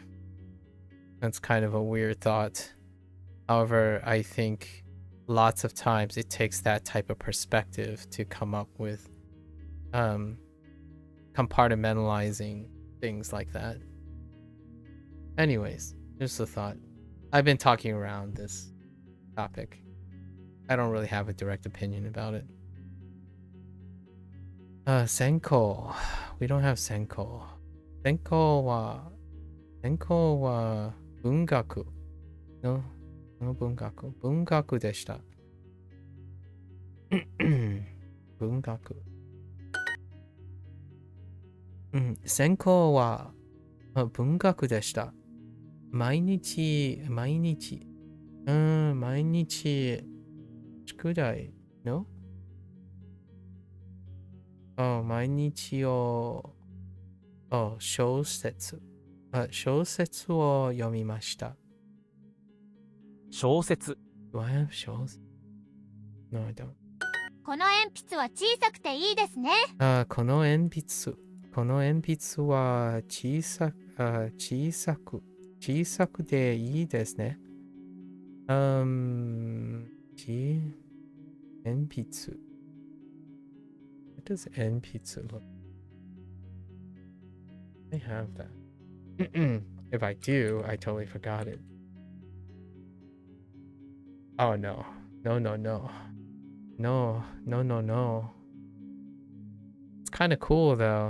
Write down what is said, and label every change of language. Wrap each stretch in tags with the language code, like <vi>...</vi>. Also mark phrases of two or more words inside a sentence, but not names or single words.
<en>That's kind of a weird thought. However, I think lots of times it takes that type of perspective to come up with compartmentalizing things like that. Anyways, just a thought. I've been talking around this topic. I don't really have a direct opinion about it. Senko. We don't have Senko.</en> <ja>専攻は文学. No 文学。文学でした. Bungaku. 専攻は文学でした. 毎日宿題 No? 毎日を小説を読みました。小説</ja> <en>Do I have 小説 No, I don't.</en> <ja>この鉛筆は小さくていいですね。この鉛筆は小さくていいですね。</ja> <en>鉛筆 What does 鉛筆 look? I have that. If I do, I totally forgot it. Oh no. No. It's kind of cool though.</en>